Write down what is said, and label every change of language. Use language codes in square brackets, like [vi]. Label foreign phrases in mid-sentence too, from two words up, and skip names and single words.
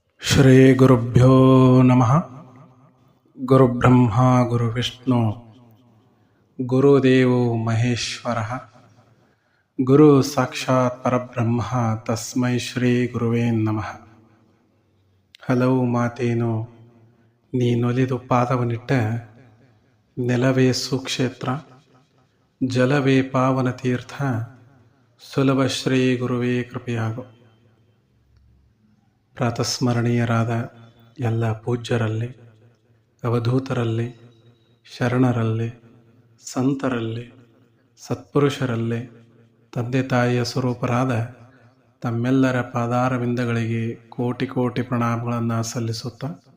[sa] ಶ್ರೀ ಗುರುಭ್ಯೋ ನಮಃ. ಗುರುಬ್ರಹ್ಮ ಗುರುವಿಷ್ಣು ಗುರುದೇವೋ ಮಹೇಶ್ವರ ಗುರು ಸಾಕ್ಷಾತ್ ಪರಬ್ರಹ್ಮ ತಸ್ಮೈ ಶ್ರೀ ಗುರುವೇ ನಮಃ. [kn] ಹಲವು ಮಾತೇನು ನೀನೊಲಿದು ಪಾದವನಿಟ್ಟ ನೆಲವೇ ಸುಕ್ಷೇತ್ರ, ಜಲವೇ ಪಾವನ ತೀರ್ಥ, ಸುಲಭ ಶ್ರೀ ಗುರುವೇ ಕೃಪೆಯಾಗು. ಪ್ರಾತಸ್ಮರಣೀಯರಾದ ಎಲ್ಲ ಪೂಜ್ಯರಲ್ಲಿ, ಅವಧೂತರಲ್ಲಿ, ಶರಣರಲ್ಲಿ, ಸಂತರಲ್ಲಿ, ಸತ್ಪುರುಷರಲ್ಲಿ, ತಂದೆ ತಾಯಿಯ ಸ್ವರೂಪರಾದ ತಮ್ಮೆಲ್ಲರ ಪಾದಾರವಿಂದಗಳಿಗೆ ಕೋಟಿ ಕೋಟಿ ಪ್ರಣಾಮಗಳನ್ನು ಸಲ್ಲಿಸುತ್ತಾ,